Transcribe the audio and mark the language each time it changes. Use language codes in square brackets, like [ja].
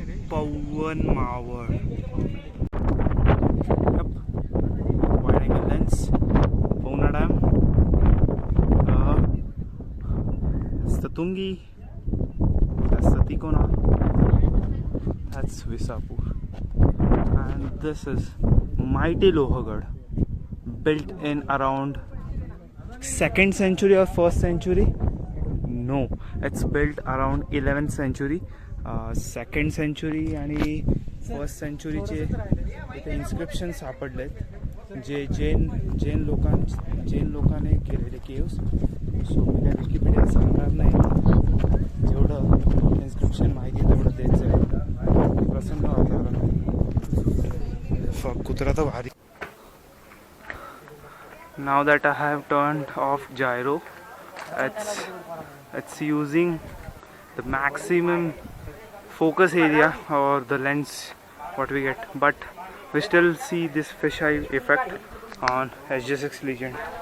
[mr] Pawan Maval. [en] wide angle lens, [mr] Pavana dam, सतुंगी, Tikona. [en] That's Visapur. And this is mighty Lohagad, built in around 2nd century or 1st century. No, it's built around 11th century. 2nd century [mr] आणि 1st centuryचे इथे inscription सापडलेत, जे जैन लोकांनी केलेले caves. So मी काय Wikipedia सांगणार नाही, जेवढं inscription माहिती तेवढं द्यायचं आहे. प्रसन्न वातावरण. कुत्रा तर भारी. [en] Now that I have turned off gyro, it's using the maximum focus area or the lens what we get, but we still see this fisheye effect on SG6 Legend.